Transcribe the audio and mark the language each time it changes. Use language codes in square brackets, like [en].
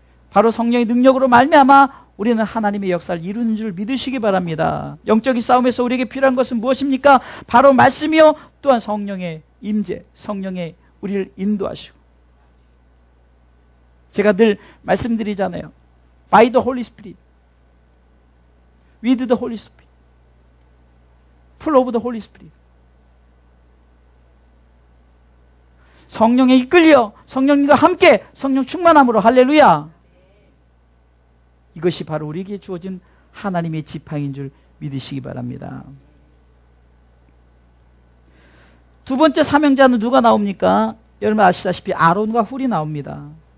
[ko] 바로 성령의 능력으로 말미암아 우리는 하나님의 역사를 이루는 줄 믿으시기 바랍니다. 영적인 싸움에서 우리에게 필요한 것은 무엇입니까? 바로 말씀이요 또한 성령의 임재, 성령의 우리를 인도하시고. 제가 늘 말씀드리잖아요. [en] By the Holy Spirit, with the Holy Spirit, full of the Holy Spirit. [ko] 성령에 이끌려 성령님과 함께 성령 충만함으로 할렐루야. 이것이 바로 우리에게 주어진 하나님의 지팡이인 줄 믿으시기 바랍니다. 두 번째 사명자는 누가 나옵니까? 여러분 아시다시피 아론과 훌이 나옵니다.